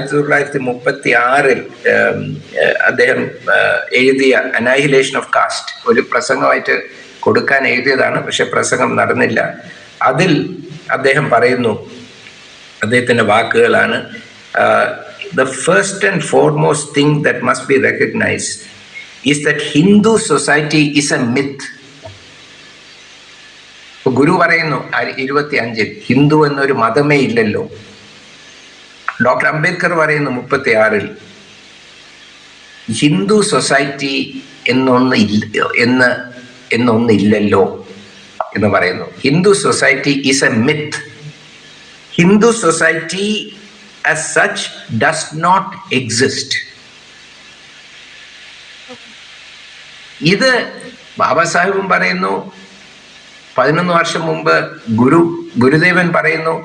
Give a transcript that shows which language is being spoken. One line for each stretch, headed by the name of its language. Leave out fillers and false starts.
Malayalam: 1936 അദ്ദേഹം എഴുതിയ അനൈഹിലേഷൻ of caste ഒരു പ്രസംഗമായിട്ട് കൊടുക്കാൻ എഴുതിയതാണ്, പക്ഷെ പ്രസംഗം നടന്നില്ല. അതിൽ അദ്ദേഹം പറയുന്നു, അദ്ദേഹത്തിന്റെ വാക്കുകളാണ്,
English: the first and foremost thing that must be recognized is that Hindu society is a myth.
Malayalam: ഗുരു പറയുന്നു 25 ഹിന്ദു എന്നൊരു മതമേ ഇല്ലല്ലോ. ഡോക്ടർ അംബേദ്കർ പറയുന്നു 36 ഹിന്ദു സൊസൈറ്റി എന്നൊന്നില്ലല്ലോ എന്ന് പറയുന്നു.
English: Hindu society is a myth. Hindu society as such does not exist.
Malayalam: ഇത് ബാബാ സാഹിബും പറയുന്നു, 11 വർഷം മുമ്പ് ഗുരുദേവൻ പറയുന്നു.